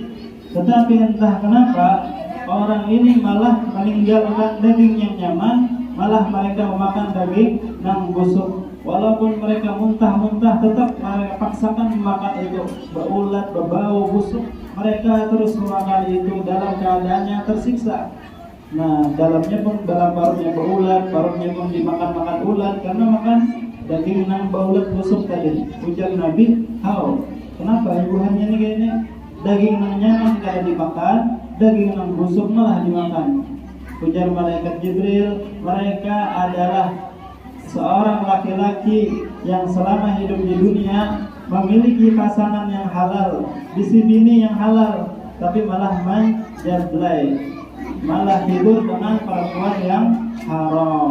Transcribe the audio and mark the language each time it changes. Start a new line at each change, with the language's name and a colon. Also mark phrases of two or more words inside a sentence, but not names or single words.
Indonesian: Tetapi entah kenapa orang ini malah meninggalkan daging yang nyaman, malah mereka memakan daging nang busuk. Walaupun mereka muntah-muntah, tetap mereka paksakan memakan itu. Berulat, berbau, busuk, mereka terus memakan itu dalam keadaannya tersiksa. Nah, dalamnya pun, dalam paruhnya berulat, paruhnya pun dimakan-makan ulat karena makan daging nang baulat busuk tadi. Ujar Nabi, kenapa ibuhannya ini kayaknya daging nang nyaman kada dimakan, daging nang busuk malah dimakan? Ujar malaikat Jibril, mereka adalah seorang laki-laki yang selama hidup di dunia memiliki pasangan yang halal,
Banjar: bisi bini
Indonesian: yang halal, tapi malah menjablay, malah hidup dengan perempuan yang haram.